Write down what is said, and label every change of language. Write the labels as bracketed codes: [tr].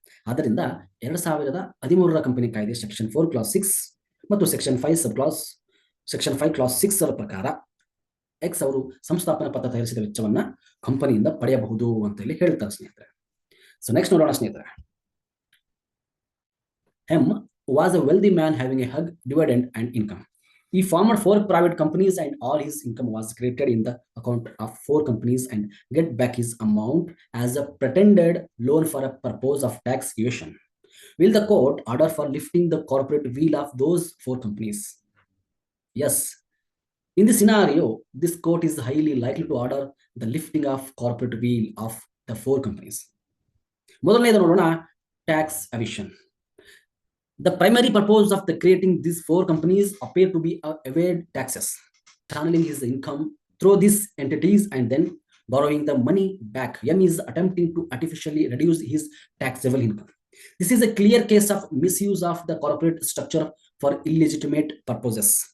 [kn] ಆದ್ದರಿಂದ 2013ರ ಕಂಪನಿ ಕಾಯ್ದೆ section 4 class 6 ಮತ್ತು ಸೆಕ್ಷನ್ 5 ಕ್ಲಾಸ್ 6 ಪ್ರಕಾರ ಎಕ್ಸ್ ಅವರು ಸಂಸ್ಥಾಪನಾ ಪತ್ರ ತಯಾರಿಸಿದ ವೆಚ್ಚವನ್ನ ಕಂಪನಿಯಿಂದ ಪಡೆಯಬಹುದು ಅಂತ ಹೇಳಿ ಹೇಳ್ತಾರೆ ಸ್ನೇಹಿತರೆ. ಸೊ ನೆಕ್ಸ್ಟ್ ನೋಡೋಣ ಸ್ನೇಹಿತರೆ. [en] M was a wealthy man having a hug, dividend and income. He formed 4 private companies and all his income was credited in the account of 4 companies and get back his amount as a pretended loan for a purpose of tax evasion. Will the court order for lifting the corporate wheel of those 4 companies? Yes. In this scenario, this court is highly likely to order the lifting of corporate wheel of the 4 companies. [kn] ಮೊದಲನೇದು ನೋಡೋಣ, tax evasion. [en] The primary purpose of the creating these 4 companies appear to be evade taxes, channeling his income through these entities and then borrowing the money back. M is attempting to artificially reduce his taxable income. This is a clear case of misuse of the corporate structure for illegitimate purposes.